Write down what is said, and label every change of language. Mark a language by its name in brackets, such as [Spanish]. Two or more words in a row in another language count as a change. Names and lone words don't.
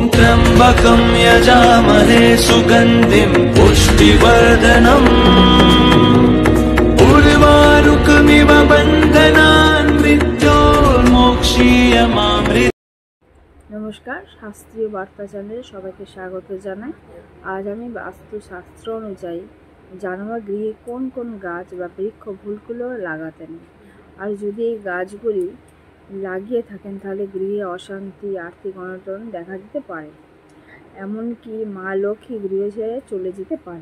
[Sanskrit] त्र्यम्बकं यजामहे सुगन्धिं पुष्टिवर्धनम् उर्वारुकमिव बन्धनान् मृत्योर्मोक्षीयमामृत। [Bangla] নমস্কার, শাস্ত্রীয় বার্তা চ্যানেলে সবাইকে স্বাগত জানাই। আজ আমি বাস্তুশাস্ত্র অনুযায়ী জানাবো গৃহে কোন কোন গাছ বা বৃক্ষ ভুলগুলো লাগাতে নেই, আর যদি এই গাছগুলি লাগিয়ে থাকেন তাহলে গৃহে অশান্তি, আর্থিক অনটন দেখা দিতে পারে, এমনকি মা লক্ষ্মী গৃহ ছেড়ে চলে যেতে পারে।